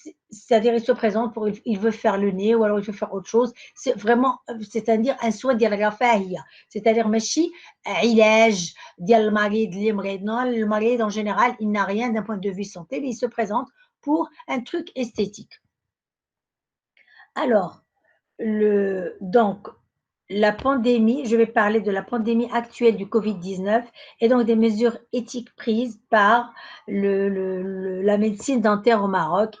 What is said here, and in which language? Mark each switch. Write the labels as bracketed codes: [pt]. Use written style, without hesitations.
[fr] c'est-à-dire il se présente pour il veut faire le nez ou alors il veut faire autre chose. C'est vraiment, c'est-à-dire un soin [ar] ديال الرفاهية. [fr] C'est-à-dire [ar] ماشي علاج ديال المريض اللي مريض. [fr] Non, le marié en général, il n'a rien d'un point de vue santé, mais il se présente pour un truc esthétique. Alors, donc, la pandémie, je vais parler de la pandémie actuelle du Covid-19 et donc des mesures éthiques prises par la médecine dentaire au Maroc.